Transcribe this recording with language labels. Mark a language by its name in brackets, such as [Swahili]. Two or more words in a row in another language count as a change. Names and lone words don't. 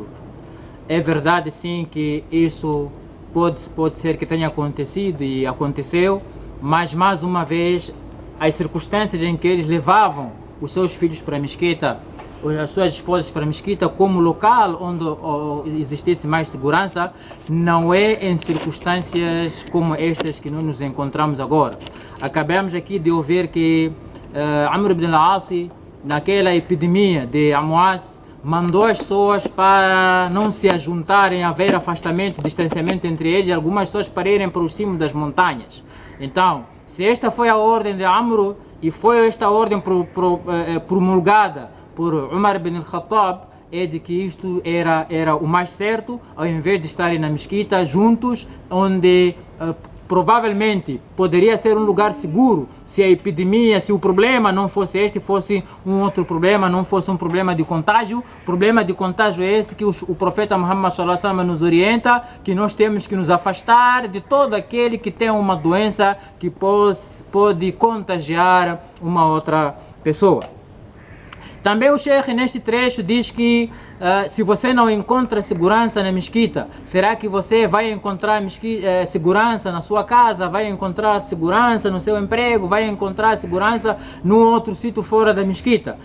[Portuguese] É verdade sim que isso pode ser que tenha acontecido e aconteceu, mas mais uma vez as circunstâncias em que eles levavam os seus filhos para a mesquita, as suas esposas para a mesquita como local onde existisse mais segurança, não é em circunstâncias como estas que nós nos encontramos agora. Acabamos aqui de ouvir que Amr ibn al-As, naquela epidemia de Amwas, mandou as pessoas para não se ajuntarem, haver afastamento, distanciamento entre eles, e algumas pessoas para irem para o cimo das montanhas. Então, se esta foi a ordem de Amr e foi esta ordem promulgada por Umar ibn al-Khattab, é de que isto era o mais certo, ao invés de estarem na mesquita juntos, onde provavelmente poderia ser um lugar seguro se a epidemia, se o problema não fosse este, fosse um outro problema, não fosse um problema de contágio. O problema de contágio é esse que o profeta [Arabic] محمد صلى الله عليه وسلم [Portuguese] nos orienta, que nós temos que nos afastar de todo aquele que tem uma doença que pode contagiar uma outra pessoa. Também o Sheikh neste trecho diz que se você não encontra segurança na mesquita, será que você vai encontrar segurança na sua casa, vai encontrar segurança no seu emprego, vai encontrar segurança num outro sítio fora da mesquita?